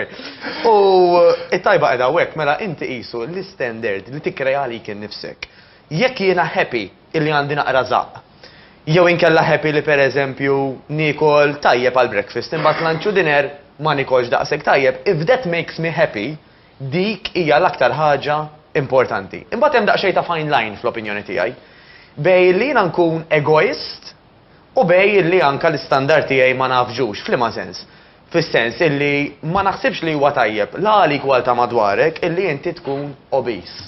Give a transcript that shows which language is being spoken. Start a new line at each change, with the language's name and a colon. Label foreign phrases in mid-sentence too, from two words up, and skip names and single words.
Maltese: U it-tajba qiegħda hekk mela inti qisu l-istandard li tikkreja għalik innifsek. Jekk jiena happy illi għandi naqra żaq, jew inkella happy li pereżempju nikol tajjeb għal breakfast, imbagħad lunch u dinner ma nikolx daqshekk tajjeb,
English: if that makes me happy,
Maltese: dik hija l-aktar ħaġa importanti. Imbagħad hemm daqsxejn ta'
English: fine line
Maltese: fl-opinjoni tiegħi. Bej li jiena nkun egoist u bej li anke l-istandard tiegħi ma nafġux f'liema sens. Fis-sens illi ma naħsibx li huwa tajjeb la għalik wal ta' madwarek illi inti tkun obese.